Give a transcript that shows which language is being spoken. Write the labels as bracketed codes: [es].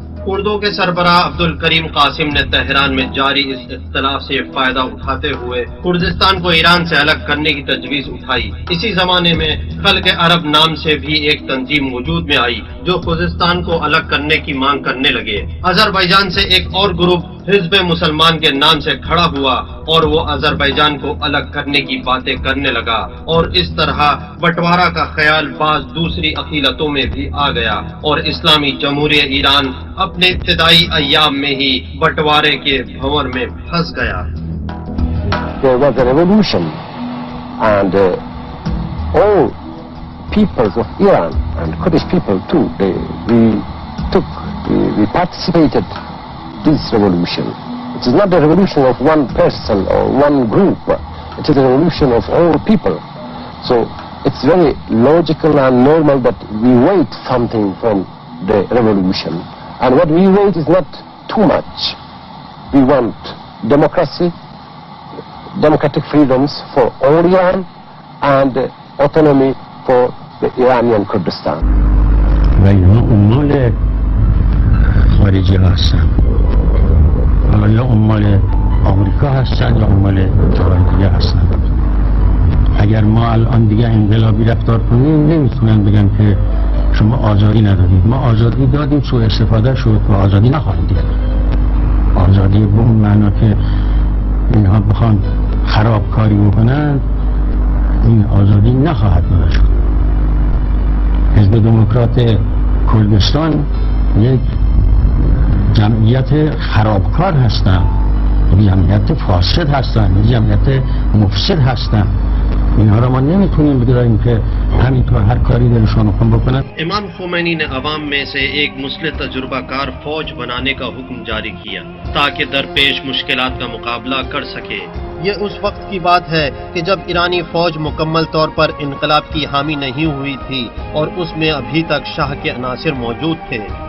[ur] اردو کے سربراہ عبدالکریم قاسم نے تہران میں جاری اس اختلاف سے فائدہ اٹھاتے ہوئے کردستان کو ایران سے الگ کرنے کی تجویز اٹھائی۔ اسی زمانے میں خلق عرب نام سے بھی ایک تنظیم وجود میں آئی جو خوزستان کو الگ کرنے کی مانگ کرنے لگے۔ آذربائیجان سے ایک اور گروپ حزب مسلمان کے نام سے کھڑا ہوا اور وہ آذربائیجان کو الگ کرنے کی باتیں کرنے لگا، اور اس طرح بٹوارہ کا خیال بعض دوسری عقیدتوں میں بھی آ گیا، اور اسلامی جمہوریہ ایران اپنے ابتدائی ایام میں ہی بٹوارے کے بھنور میں پھنس گیا۔ [en] There was a revolution and all peoples of Iran and Kurdish people too. We participated this revolution. It is not a revolution of one person or one group. It is a revolution of all people. So it's very logical and normal that we wait something from the revolution. And what we wait is not too much. We want democracy, democratic freedoms for all Iran, and autonomy for the Iranian Kurdistan. [fa] و اینها عمال خارجی هستن، حالا یا عمال آمریکا هستن یا عمال جاهای دیگه هستن. اگر ما الان دیگه انقلابی رفتار کنیم نمیتونن بگن که شما آزادی ندادید. ما آزادی دادیم، سوء استفاده شد و آزادی نخواهیم دید. آزادی به اون معنا که اینها بخوان خرابکاری بکنن، این آزادی نخواهد داده شد. حزب دموکرات کردستان یک جمعیت خرابکار هستن، یک جمعیت فاسد هستن، یک جمعیت مفسد هستن. اینها را ما نمیتونیم بگذاریم که همینطور هر کاری دلشون بخوان بکنن. [ur] امام خمینی نے عوام میں سے ایک مسلح تجربہ کار فوج بنانے کا حکم جاری کیا تاکہ درپیش مشکلات کا مقابلہ کر سکے. یہ اس وقت کی بات ہے کہ جب ایرانی فوج مکمل طور پر انقلاب کی حامی نہیں ہوئی تھی اور اس میں ابھی تک شاہ کے عناصر موجود تھے.